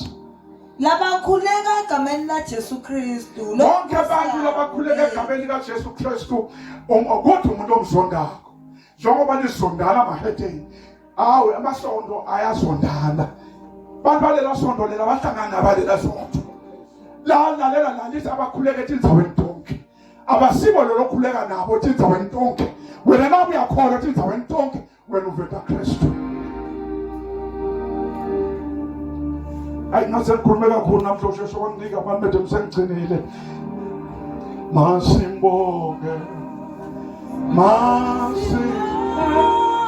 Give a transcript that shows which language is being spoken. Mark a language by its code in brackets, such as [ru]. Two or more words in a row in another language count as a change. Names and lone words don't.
[zu] labakhuleka egameni laJesu Kristu bonke abantu labakhuleka egameni likaJesu Kristu ukuthi umuntu omzondako njengoba lizondana amaheteni awe amasondo ayazondana bantu balela sondo lela bahlangana nabalela sondo lalela lalisa abakhuleka [ss] etindzaweni tonke [zu] abasibo lokhuleka nabo [ss] etindzaweni tonke [zu] wena nawe uyakholwa [ss] etindzaweni tonke [zu] wena uvela Kristu hayi ngase ngikhulume kakhulu namhlanje usheshe wanginika manje manje ngisengigcinile. Masimbonge. Masimbonge.